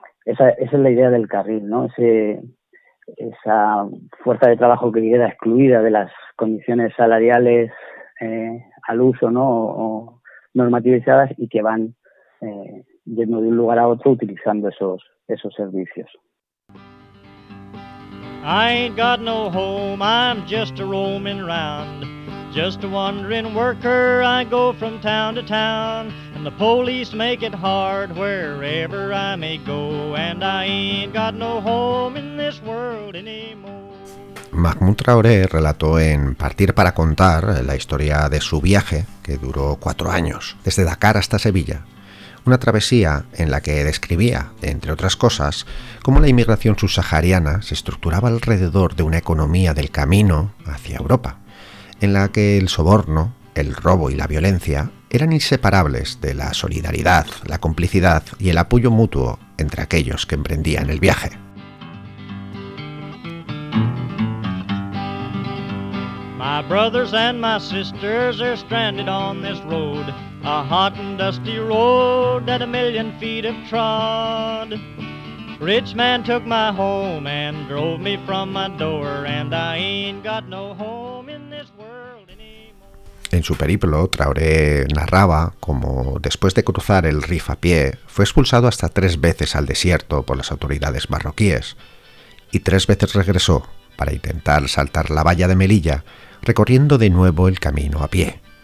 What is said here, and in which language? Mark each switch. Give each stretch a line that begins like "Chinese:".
Spanish: Esa es la idea del carril, ¿no? Esa fuerza de trabajo que queda excluida de las condiciones salariales al uso, ¿no? O normativizadas y que van yendo de un lugar a otro utilizando esos servicios.
English: I ain't got no home, I'm just a roaming round. Just a wandering worker, I go from town to town. And the police make it hard wherever I may go. And I ain't got no home in this world anymore.
Spanish: Mahmoud Traoré relató en Partir para contar la historia de su viaje, que duró 4 años, desde Dakar hasta Sevilla. Una travesía en la que describía, entre otras cosas, cómo la inmigración subsahariana se estructuraba alrededor de una economía del camino hacia Europa, en la que el soborno, el robo y la violencia eran inseparables de la solidaridad, la complicidad y el apoyo mutuo entre aquellos que emprendían el viaje.
English: My brothers and my sisters are stranded on this road, a hot and dusty road that a million feet have trod. Rich man took my home and drove me from my door, and I ain't got no home in this world anymore.
Spanish: En su periplo, Traoré narraba cómo, después de cruzar el Rif a pie, fue expulsado hasta tres veces al desierto por las autoridades marroquíes, y tres veces regresó para intentar saltar la valla de Melilla, recorriendo de nuevo el camino a pie.